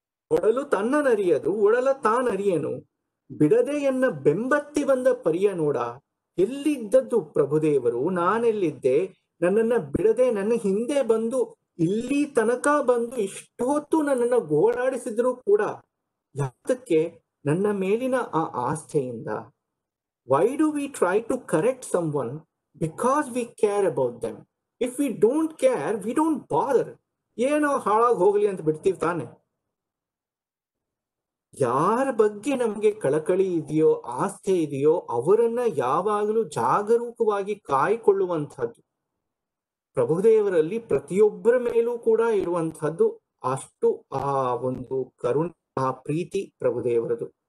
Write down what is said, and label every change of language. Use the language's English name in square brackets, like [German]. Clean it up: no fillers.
[Kannada] ಒಡಲು ತನ್ನನರಿಯದು, ಒಡಲ ತಾನರಿಯನು, ಬಿಡದೆ ಎನ್ನ ಬೆಂಬತ್ತಿ ಬಂದ ಪರಿಯ ನೋಡ. ಎಲ್ಲಿದ್ದದ್ದು ಪ್ರಭುದೇವರು? ನಾನೆಲ್ಲಿದ್ದೆ? ನನ್ನನ್ನ ಬಿಡದೆ ನನ್ನ ಹಿಂದೆ ಬಂದು ಇಲ್ಲಿ ತನಕ ಬಂದು ಇಷ್ಟು ಹೊತ್ತು ನನ್ನನ್ನ ಗೋಳಾಡಿಸಿದ್ರು ಕೂಡ ಯಾತಕ್ಕೆ? ನನ್ನ ಮೇಲಿನ ಆ ಆಸ್ಥೆಯಿಂದ. [English] Why do we try to correct someone? Because we care about them. If we don't care, we don't bother. [Kannada] ಏನೋ ಹಾಳಾಗಿ ಹೋಗ್ಲಿ ಅಂತ ಬಿಡ್ತೀವಿ ತಾನೆ. ಯಾರ ಬಗ್ಗೆ ನಮ್ಗೆ ಕಳಕಳಿ ಇದೆಯೋ, ಆಸ್ಥೆ ಇದೆಯೋ ಅವರನ್ನ ಯಾವಾಗಲೂ ಜಾಗರೂಕವಾಗಿ ಕಾಯ್ಕೊಳ್ಳುವಂಥದ್ದು ಪ್ರಭುದೇವರಲ್ಲಿ ಪ್ರತಿಯೊಬ್ಬರ ಮೇಲೂ ಕೂಡ ಇರುವಂತಹದ್ದು. ಅಷ್ಟು ಆ ಒಂದು ಕರುಣೆ, ಆ ಪ್ರೀತಿ ಪ್ರಭುದೇವರದು.